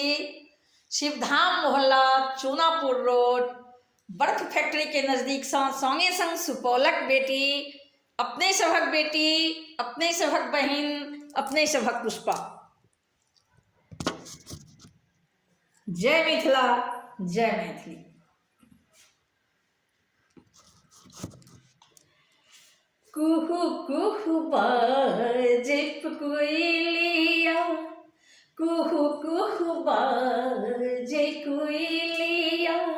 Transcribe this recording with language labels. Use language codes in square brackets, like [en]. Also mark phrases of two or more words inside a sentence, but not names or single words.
[mai] शिवधाम मोहल्ला, चूनापुर रोड, बर्फ फैक्ट्री के नजदीक संगे संग सुपौलक बेटी, अपने सभक बेटी, अपने सभक बहिन, अपने सभक पुष्पा। जय मिथिला, जय मैथिली। कुहू कुहू बाजे कोयलिया, कुहू कुहू बाजे कोयलिया।